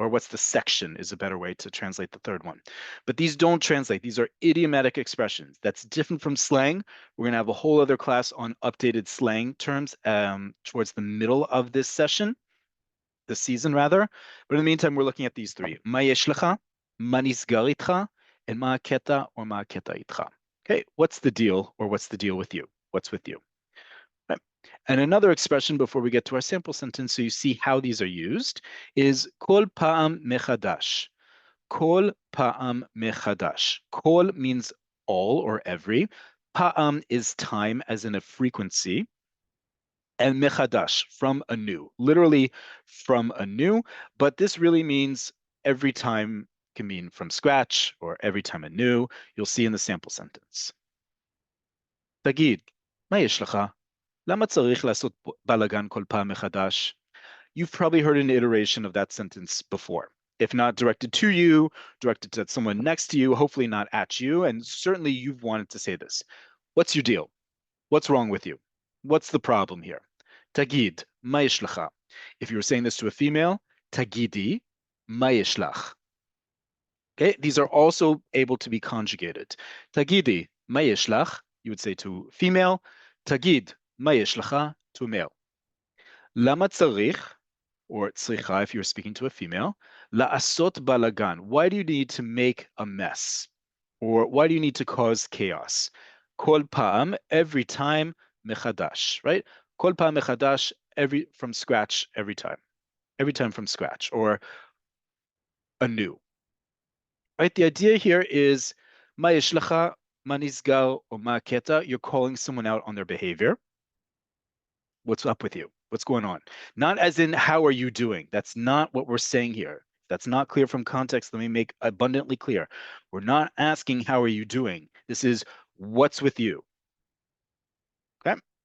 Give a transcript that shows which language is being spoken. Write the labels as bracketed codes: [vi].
[en] Or what's the section is a better way to translate the third one. But these don't translate. These are idiomatic expressions. That's different from slang. We're going to have a whole other class on updated slang terms towards the middle of this session, this season rather. But in the meantime, we're looking at these 3. [he] מה יש לך, מה נסגר איתך, and מה הקטע or מה הקטע איתך. [en] Okay, what's the deal or what's the deal with you? What's with you? Right. And another expression before we get to our sample sentence, so you see how these are used, is [he] kol pa'am mechadash. Kol pa'am mechadash. [en] Kol means all or every. Pa'am is time, as in a frequency, and mechadash, from anew, literally from anew, but this really means every time, can mean from scratch or every time anew. You'll see in the sample sentence. [he] תגיד, מה יש לך? למה צריך לעשות בלגן כל פעם מחדש? [en] You've probably heard an iteration of that sentence before. If not directed to you, directed to someone next to you, hopefully not at you, and certainly you've wanted to say this. What's your deal? What's wrong with you? What's the problem here? [he] Tagid, מה יש לך? [en] If you were saying this to a female, [he] tagidi, מה יש לך? [en] Okay, these are also able to be conjugated. [he] Tagidi, מה יש לך? [en] You would say to female. [he] Tagid, מה יש לך? [en] To a male. [he] למה צריך, [en] or צריכה if you're speaking to a female, [he] לעשות בלגן. [en] Why do you need to make a mess? Or why do you need to cause chaos? [he] כל פעם, [en] every time, [he] מחדש, right? כל פעם מחדש, [en] from scratch, every time. Every time from scratch, or anew. Right? The idea here is, [he] מה יש לך, מה נסגר, או מה הקטע? [en] You're calling someone out on their behavior. What's up with you? What's going on? Not as in, how are you doing? That's not what we're saying here. That's not clear from context. Let me make abundantly clear. We're not asking, how are you doing? This is, what's with you? Okay?